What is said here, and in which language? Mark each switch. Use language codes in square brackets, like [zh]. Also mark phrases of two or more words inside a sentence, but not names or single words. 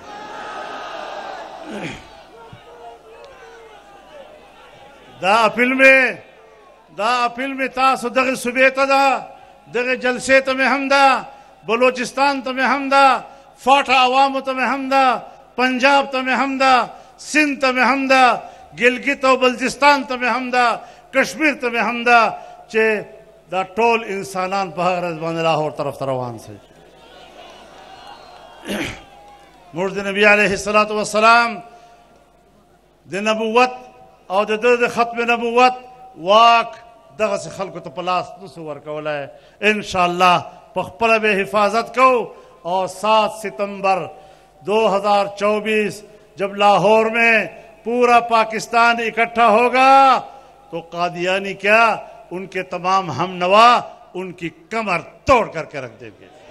[ps] دا اپیل میں تاسو دغه صوبې ته ده، دغه جلسې ته مې هم ده، بلوچستان ته مې هم ده، فاټا عوامو ته مې هم ده، پنجاب ته مې هم ده، سندھ ته مې هم ده، گلگت او بلتستان ته مې هم ده، کشمیر ته مې هم ده چې دا ټول انسانان په هغه ورځ باندې لاهور طرف ته روان شي. موږ د نبي [ar] علیه الصلاة والسلام [ps] د نبوت او د ده د ختم نبوت واک دغسې خلکو ته په لاس نسو ورکولی. [ur] انشاءاللہ [ps] په خپله به حفاظت کو [ur] اور 7 ستمبر 2024 جب لاہور میں پورا پاکستان اکٹھا ہوگا تو قادیانی کیا ان کے تمام ہم نوا ان کی کمر توڑ کر کے رکھ دیں گے.